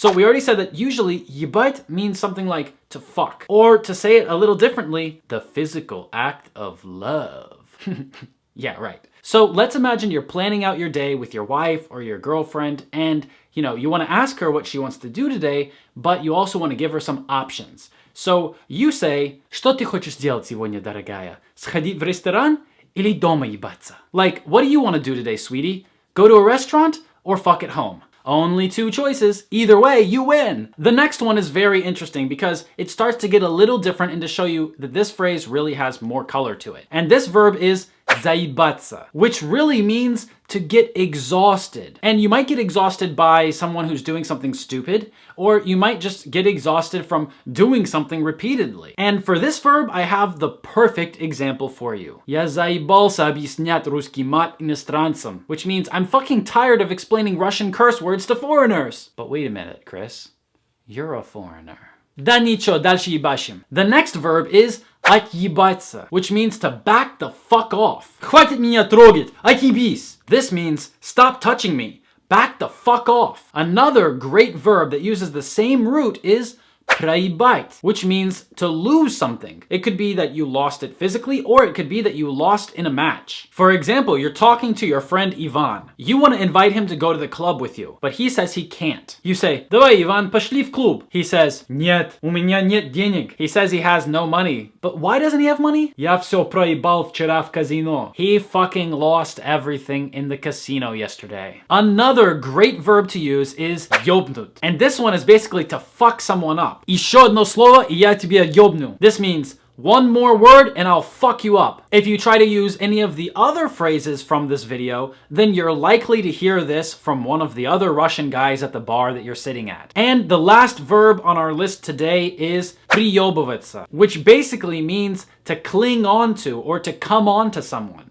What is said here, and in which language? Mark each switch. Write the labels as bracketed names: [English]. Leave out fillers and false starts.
[English] So we already said that usually ебать means something like to fuck. Or to say it a little differently, the physical act of love. Yeah, right. So let's imagine you're planning out your day with your wife or your girlfriend and, you know, you want to ask her what she wants to do today, but you also want to give her some options. So you say, [Russian] что ты хочешь делать сегодня, дорогая? Сходить в ресторан? Или дома ебаться? [English] Like, what do you want to do today, sweetie? Go to a restaurant or fuck at home? Only two choices. Either way, you win. The next one is very interesting because it starts to get a little different and to show you that this phrase really has more color to it. And this verb is заебаться, which really means to get exhausted. And you might get exhausted by someone who's doing something stupid, or you might just get exhausted from doing something repeatedly. And for this verb, I have the perfect example for you. [Russian] Я заебался объяснять русский мат иностранцам, [English] which means I'm fucking tired of explaining Russian curse words to foreigners. But wait a minute, Chris. You're a foreigner. [Russian] Да ничего, дальше ебашим. [English] The next verb is отъебаться, which means to back the fuck off. [Russian] Хватит меня трогать, отъебись. [English] This means stop touching me. Back the fuck off. Another great verb that uses the same root is проебать, which means to lose something. It could be that you lost it physically, or it could be that you lost in a match. For example, you're talking to your friend Ivan. You want to invite him to go to the club with you, but he says he can't. You say, [Russian] давай, Иван, пошли в клуб. [English] He says, [Russian] нет, у меня нет денег. [English] He says he has no money. But why doesn't he have money? [Russian] Я все проебал вчера в казино. [English] He fucking lost everything in the casino yesterday. Another great verb to use is ёбнуть. And this one is basically to fuck someone up. [Russian] Еще одно слово, и я тебя ёбну. [English] This means one more word and I'll fuck you up. If you try to use any of the other phrases from this video, then you're likely to hear this from one of the other Russian guys at the bar that you're sitting at. And the last verb on our list today is приёбываться, which basically means to cling on to or to come on to someone.